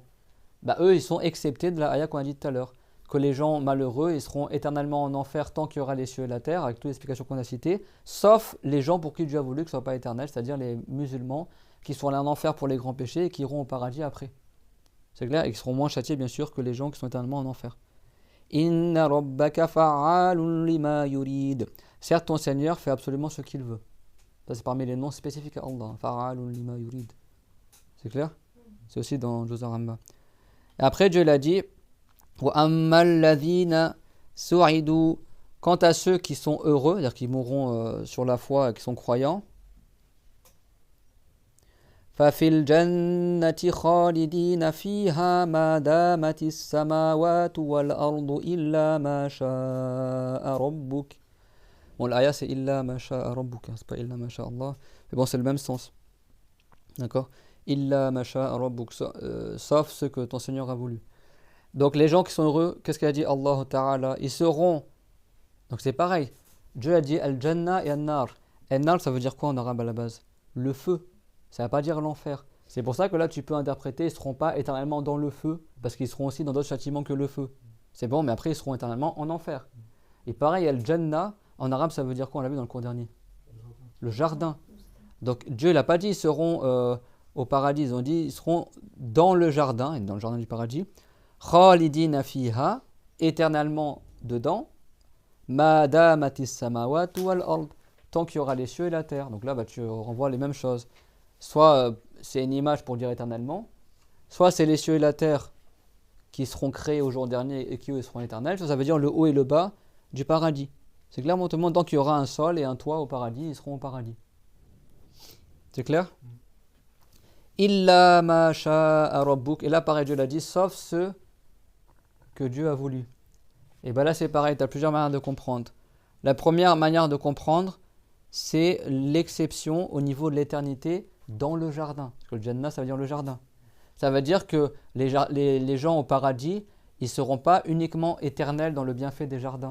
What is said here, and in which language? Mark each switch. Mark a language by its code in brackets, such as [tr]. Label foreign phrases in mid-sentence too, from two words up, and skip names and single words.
[fr] Eux ils sont exceptés de la ayah qu'on a dit tout à l'heure, que les gens malheureux ils seront éternellement en enfer tant qu'il y aura les cieux et la terre, avec toutes les explications qu'on a citées, sauf les gens pour qui Dieu a voulu que ce ne soit pas éternel, c'est-à-dire les musulmans qui sont allés en enfer pour les grands péchés et qui iront au paradis après. C'est clair? Et qui seront moins châtiés bien sûr que les gens qui sont éternellement en enfer. [ar] إن ربك فعال لما يريد. [fr] Certes, ton Seigneur fait absolument ce qu'il veut. Ça, c'est parmi les noms spécifiques à Allah. [ar] فعال لما يريد. [fr] C'est clair? C'est aussi dans Juzar Amma. Et après, Dieu l'a dit [ar] وأما الذين سعدوا. [fr] Quant à ceux qui sont heureux, c'est-à-dire qui mourront sur la foi et qui sont croyants, [ar] فَفِي الْجَنَّةِ خَالِدِينَ فِيهَا مَا دَامَتِ السَّمَاوَاتُ وَالْأَرْضُ إِلَّا مَا شَاءَ رَبُّكَ. [fr] Bon, l'ayah c'est [ar] إِلَّا مَا شَاءَ رَبُّكَ, [fr] c'est pas [ar] إِلَّا مَا شَاءَ Allah. [fr] Mais bon, c'est le même sens. D'accord? [ar] إِلَّا مَا شَاءَ رَبُّكَ, [fr] sauf ce que ton Seigneur a voulu. Donc les gens qui sont heureux, qu'est-ce qu'a dit Allah Ta'ala? Ils seront. Donc c'est pareil. Dieu a dit Al-Jannah et An-Nar. An-Nar, ça veut dire quoi en arabe à la base? Le feu. Ça ne va pas dire l'enfer. C'est pour ça que là, tu peux interpréter, ils ne seront pas éternellement dans le feu, parce qu'ils seront aussi dans d'autres châtiments que le feu. C'est bon, mais après, ils seront éternellement en enfer. Et pareil, Al-Jannah, en arabe, ça veut dire quoi? On l'a vu dans le cours dernier. Le jardin. Donc, Dieu n'a pas dit ils seront au paradis, ils ont dit ils seront dans le jardin, dans le jardin du paradis. [ar] خالدين فيها, [fr] éternellement dedans. [ar] ما دامت السماوات والأرض, [fr] tant qu'il y aura les cieux et la terre. Donc là, tu renvoies les mêmes choses. Soit c'est une image pour dire éternellement, soit c'est les cieux et la terre qui seront créés au jour dernier et qui eux seront éternels, soit ça veut dire le haut et le bas du paradis. C'est clair, tout le monde, tant qu'il y aura un sol et un toit au paradis, ils seront au paradis. C'est clair? [ar] إلا ما شاء ربك. [fr] Et là, pareil, Dieu l'a dit, sauf ceux que Dieu a voulu. Et bien là, c'est pareil, tu as plusieurs manières de comprendre. La première manière de comprendre, c'est l'exception au niveau de l'éternité dans le jardin. Parce que le Jannah, ça veut dire le jardin. Ça veut dire que les gens au paradis, ils ne seront pas uniquement éternels dans le bienfait des jardins.